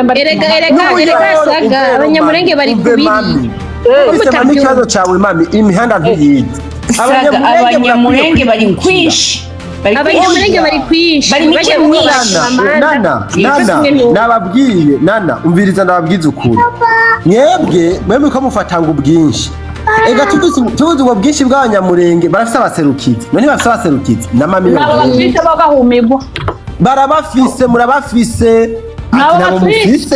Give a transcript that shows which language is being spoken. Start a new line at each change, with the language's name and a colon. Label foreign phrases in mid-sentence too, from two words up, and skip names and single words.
Rundi: Erega saga abanyamurenge bari kubiri. Mami ikibazo cawe mami, imihanda ntiyizi. Abanyamurenge bari kwishi. Abanyamurenge bari kwishi. Bari mike mwishi. Nababwiye nana umviriza ndababwiza ukuri. Mwebwe ko mufatanga ubwinshi. Ega tuvuze ubwo bwinshi bw'abanyamurenge barafise abaserukizi. None bafise abaserukizi na mami bafise bagahumigwa. Barabafise murabafise. Nabo mufise.